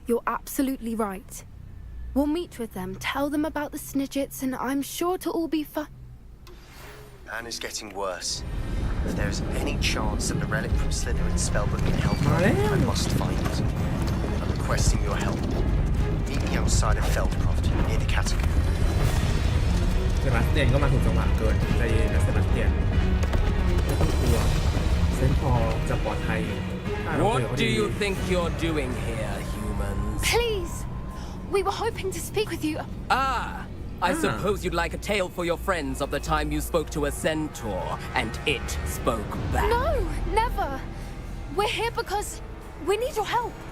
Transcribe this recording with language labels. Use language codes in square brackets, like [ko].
[en] You're absolutely right. We'll meet with them, tell them about the snidgets, and I'm sure to all be fine. Anna's getting worse. If there's any chance that the relic from Slytherin's spellbook can help her, I must find it. I'm requesting your help. Meet me outside of Feldcroft, near the catacomb. [th] เซบาสเตียนก็มาถูกจังหวะเกินใจเย็นนะเซบาสเตียนไม่ต้องกลัวเซนพอจะปลอดภัย [en] What do you think you're doing here, humans? Please! We were hoping to speak with you. I suppose you'd like a tale for your friends of the time you spoke to a centaur and it spoke back. No, never. We're here because we need your help.